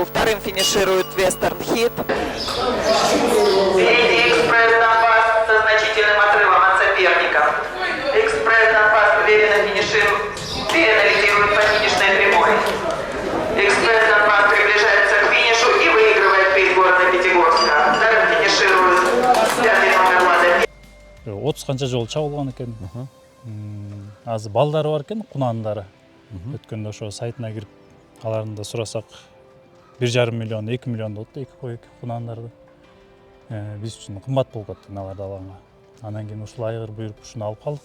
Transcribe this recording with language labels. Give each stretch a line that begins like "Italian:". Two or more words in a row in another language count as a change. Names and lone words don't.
Russian: Вторым финиширует Вестерн Хит. Впереди Экспресс Донбасс со значительным отрывом от соперников. Экспресс Донбасс уверенно лидирует по финишной прямой. Экспресс Донбасс приближается к финишу и выигрывает приз города Пятигорска. Вторым финиширует 5-й номер Лада.
Kyrgyz: 30 канча жолу чабылган экен. Азыр балдары бар экен, кунандары. Өткөндө ошо сайтына кирип, аларын да сурасак 1,5 миллион, 2 миллион болот да, 2 кой кунандарды. Биз үчүн кымбат болуп кетти аларды алганга. Анан кийин ушул айгыр буйруп, ушуну алып калдык.